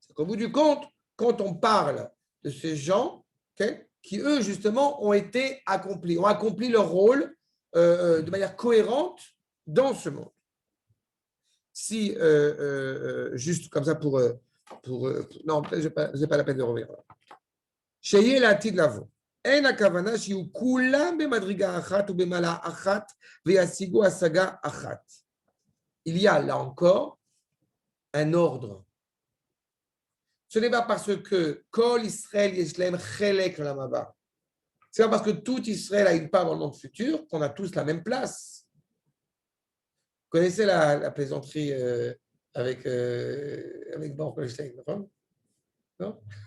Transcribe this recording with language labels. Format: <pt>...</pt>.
<fr>Au bout du compte, quand on parle de ces gens, qui eux justement ont accompli leur rôle de manière cohérente dans ce monde. Si juste comme ça pour non, je n'ai pas la peine de revenir.</fr> <he>Sheyeh l'atid lavo. En הכוונה שיהיו כולם במדרגה אחת ובמעלה אחת וישיגו השגה אחת.</he> <fr>Il y a là encore un ordre. Ce n'est pas parce que</fr> <he>Kol Israël Yeshlem Chelek Olam Haba.</he> <fr>C'est pas parce que tout Israël a une part dans le monde futur qu'on a tous la même place. Vous connaissez la plaisanterie avec Baruch Goldstein, non?</fr>